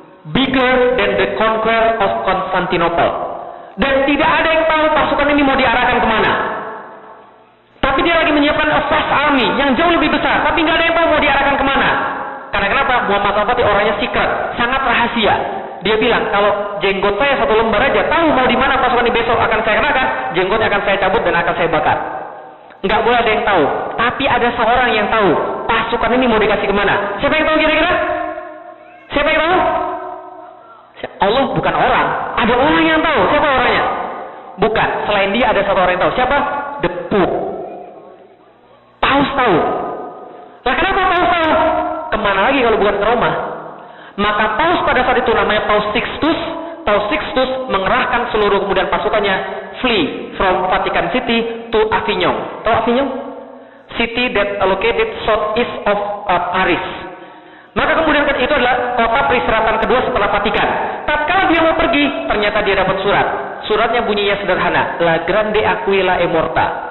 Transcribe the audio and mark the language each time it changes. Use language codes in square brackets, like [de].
[en] Bigger than the conquer of Constantinople. [id] Dan tidak ada yang tahu pasukan ini mau diarahkan kemana. Tapi dia lagi menyiapkan a vast army yang jauh lebih besar. Tapi nggak ada yang tahu mau diarahkan kemana. Karena kenapa? Muhammad Al-Fatih orangnya secret, sangat rahasia. Dia bilang, kalau jenggot saya 1 lembar aja, tahu mau di mana pasukan ini besok akan saya kenakan, jenggotnya akan saya cabut dan akan saya bakar. Nggak boleh ada yang tahu. Tapi ada seorang yang tahu pasukan ini mau dikasih kemana. Siapa yang tahu kira-kira? Siapa yang tahu? Allah, bukan orang. Ada orang yang tahu. Siapa orangnya? Bukan. Selain dia ada satu orang yang tahu. Siapa? The Pope. Paus tahu. Nah, kenapa Paus tahu? Kemana lagi kalau bukan ke Roma? Maka Paus pada saat itu namanya Paus Sixtus. Paus Sixtus mengerahkan seluruh kemudian pasukannya flee from Vatican City to Avignon. Tahu Avignon? [en] City that located southeast of Paris. [id] Maka kemudian itu adalah kota peristirahatan kedua setelah Vatikan. Tatkala dia mau pergi, ternyata dia dapat surat. Suratnya bunyinya sederhana, [it] La Grande Aquila è morta.